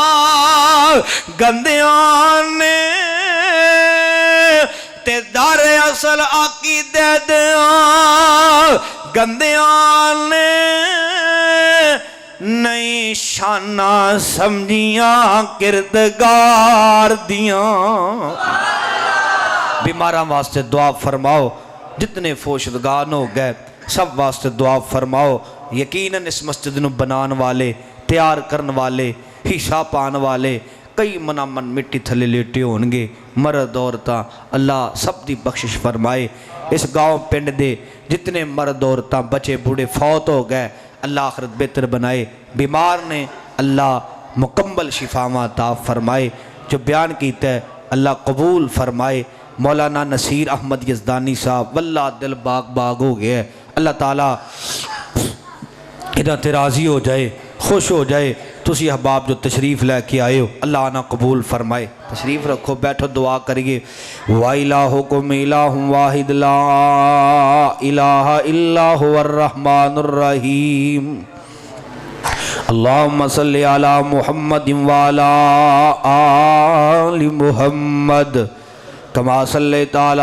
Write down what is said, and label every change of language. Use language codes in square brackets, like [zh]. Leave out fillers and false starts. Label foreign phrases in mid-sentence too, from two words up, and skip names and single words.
[pa] گندیاں نے، تے در اصل عقیدے دیاں گندیاں نے، نہیں شاناں سمجھیاں کردگار دیاں. بیماراں واسطے دعا فرماؤ، جتنے فوشدگان ہو گئے سب واسطے دعا فرماؤ۔ یقیناً اس مسجد نو بنان والے، تیار کرن والے، حصہ پان والے کئی منامن مٹی تھلے لیٹے ہونگے، مرد عورتاں، اللہ سب دی بخشش فرمائے۔ اس گاؤں پنڈ دے جتنے مرد عورتاں بچے بوڑھے فوت ہو گئے اللہ آخرت بہتر بنائے، بیمار نے اللہ مکمل شفاواں عطا فرمائے، جو بیان کیتا ہے اللہ قبول فرمائے۔ مولانا نصیر احمد یزدانی صاحب واللہ دل باغ باغ ہو گیا ہے، اللہ تعالیٰ ادھا تے راضی ہو جائے، خوش ہو جائے۔ تسی احباب جو تشریف لے کے آئے ہو اللہ آنا قبول فرمائے، تشریف رکھو، بیٹھو، دعا کریے۔ [ar] وَإِلَٰهُكُمْ إِلَٰهٌ وَاحِدٌ لَا إِلَٰهَ إِلَّا هُوَ الرَّحْمَٰنُ الرَّحِيمُ اللهم صل على محمد وعلى آل محمد كما صليت على